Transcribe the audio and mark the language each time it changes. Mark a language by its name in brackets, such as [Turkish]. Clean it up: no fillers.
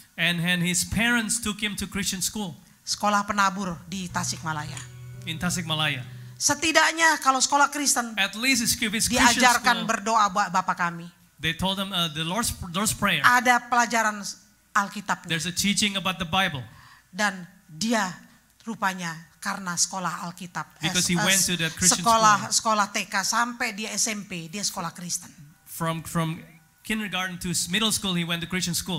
[English] and his parents took him to Christian school [Indonesian] sekolah penabur di Tasikmalaya. [English] in Tasikmalaya. [Indonesian] Setidaknya kalau sekolah Kristen [English] At least it's Christian [Indonesian] diajarkan [English] school. [Indonesian] berdoa Bapa kami. [English] They told him the Lord's Prayer. [Indonesian] Ada pelajaran Alkitabnya. [English] There's a teaching about the Bible. [Indonesian] Dan dia rupanya karena sekolah Alkitab, [English] Because he went to that Christian [Indonesian] sekolah TK sampai dia SMP, dia sekolah Kristen. [English] From kindergarten to middle school, he went to Christian school.